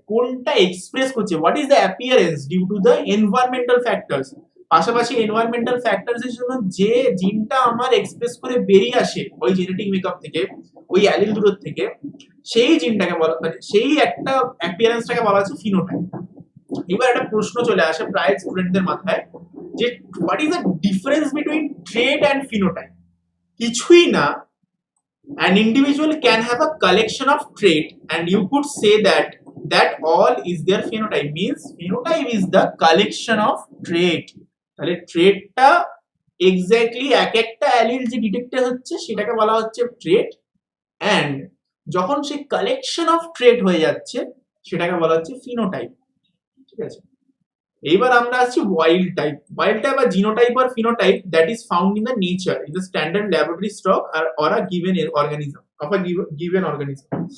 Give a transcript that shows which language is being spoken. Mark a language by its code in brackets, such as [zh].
[bn] কোনটা এক্সপ্রেস করছে, [en] what is the appearance due to the environmental factors, [bn] পাশাপাশি environmental factors এর জন্য যে জিনটা আমার এক্সপ্রেস করে বেরিয়ে আসে ওই জেনেটিক মেকআপ থেকে, ওই অ্যালিল দুটোর থেকে, সেই জিনটাকে বলা, মানে সেই একটা অ্যাপিয়ারেন্সটাকে বলা হচ্ছে ফিনোটাইপ। এবার একটা প্রশ্ন চলে আসে প্রায় স্টুডেন্টদের মাথায়, যে [en] What is the difference between trait and phenotype? [bn] কিছুই না, [en] an individual can have a collection of trait and you could say that all is their phenotype, means phenotype is the collection of trait। [bn] তাহলে ট্রেটটা exactly এক একটা allele যে detected হচ্ছে সেটাকে বলা হচ্ছে ট্রেট, এন্ড যখন সেই কালেকশন অফ ট্রেট হয়ে যাচ্ছে সেটাকে বলা হচ্ছে ফিনোটাইপ। ঠিক আছে, এইবার আমরা আসছি [en] Wild type. Wild type বা genotype আর phenotype that is found in the nature in the standard laboratory stock or a given organism of a given organism.